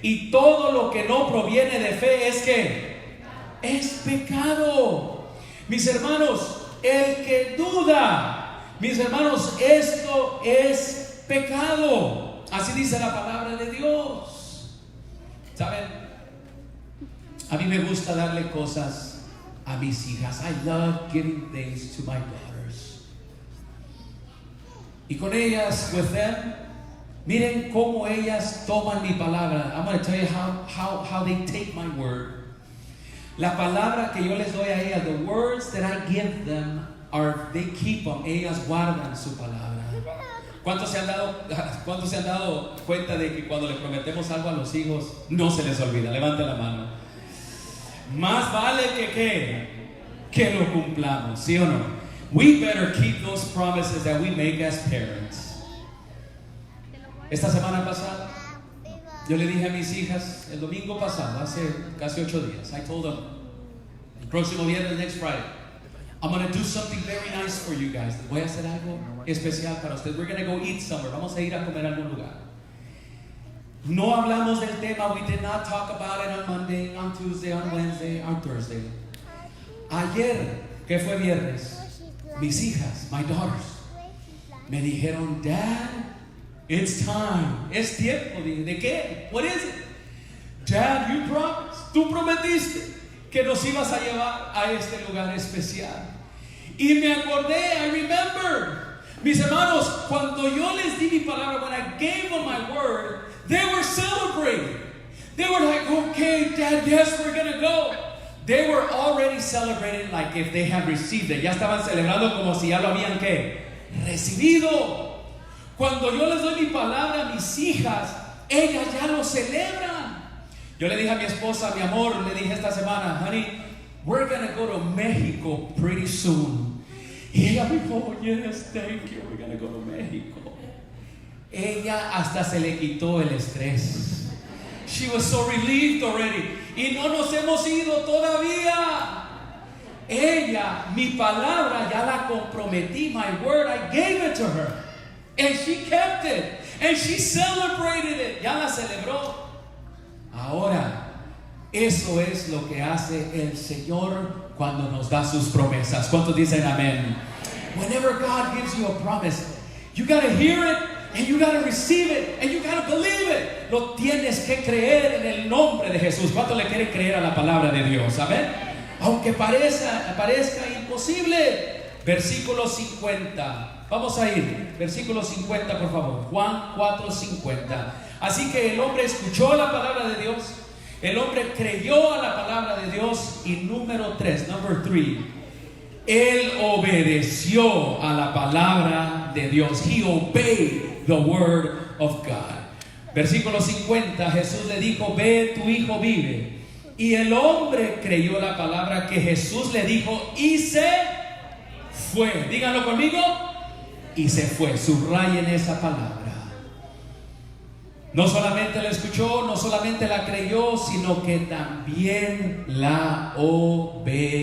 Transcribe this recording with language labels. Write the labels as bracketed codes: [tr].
[es] Y todo lo que no proviene de fe es que es pecado. Mis hermanos, el que duda, mis hermanos, esto es pecado. Así dice la palabra de Dios. ¿Saben? A mí me gusta darle cosas a mis hijas. [en] I love giving things to my daughters. [es] Y con ellas, [en] with them, [es] miren cómo ellas toman mi palabra. [en] I'm going to tell you how they take my word. [es] La palabra que yo les doy a ellas, [en] the words that I give them, they keep them. [es] Ellas guardan su palabra. ¿Cuántos se han dado cuenta de que cuando le prometemos algo a los hijos, no se les olvida? Levante la mano. Más vale que lo cumplamos, ¿sí o no? [en] We better keep those promises that we make as parents. [es] Esta semana pasada, yo le dije a mis hijas, el domingo pasado, hace casi 8 días, [en] I told them, [es] el próximo viernes, [en] next Friday, I'm going to do something very nice for you guys. [es] Les voy a hacer algo especial para ustedes. [en] We're going to go eat somewhere. [es] Vamos a ir a comer a algún lugar. No hablamos del tema. [en] We did not talk about it on Monday, on Tuesday, on Wednesday, on Thursday. [es] Ayer, que fue viernes, mis hijas, [en] my daughters, [es] me dijeron, [en] Dad, it's time. [es] Es tiempo. ¿De qué? [en] What is it? Dad, you promised. [es] Tú prometiste que nos ibas a llevar a este lugar especial. Y me acordé, [en] I remember. [es] Mis hermanos, cuando yo les di mi palabra, [en] when I gave them my word, they were celebrating. They were like, okay, Dad, yes, we're going to go. They were already celebrating like if they had received it. [es] Ya estaban celebrando como si ya lo habían, ¿qué? Recibido. Cuando yo les doy mi palabra a mis hijas, ellas ya lo celebran. Yo le dije a mi esposa, mi amor, le dije esta semana, [en] honey, we're going to go to Mexico pretty soon. [es] Y ella me dijo, [en] yes, thank you, we're going to go to Mexico. [es] Ella hasta se le quitó el estrés. [en] She was so relieved already. [es] Y no nos hemos ido todavía. Ella, mi palabra, ya la comprometí. [en] My word, I gave it to her. And she kept it. And she celebrated it. [es] Ya la celebró. Ahora, eso es lo que hace el Señor cuando nos da sus promesas. ¿Cuántos dicen amén? [en] Whenever God gives you a promise, you got to hear it. And you got to receive it. And you got to believe it. [es] Lo tienes que creer en el nombre de Jesús. ¿Cuánto le quieren creer a la palabra de Dios? Amén. Aunque parezca imposible. Versículo 50. Vamos a ir. Versículo 50, por favor. Juan 4:50. Así que el hombre escuchó la palabra de Dios. El hombre creyó a la palabra de Dios. Y número 3, [en] number 3. [es] Él obedeció a la palabra de Dios. [en] He obeyed the word of God. [es] Versículo 50, Jesús le dijo, ve, tu hijo vive. Y el hombre creyó la palabra que Jesús le dijo y se fue. Díganlo conmigo. Y se fue. Subrayen esa palabra. No solamente la escuchó, no solamente la creyó, sino que también la obedeció.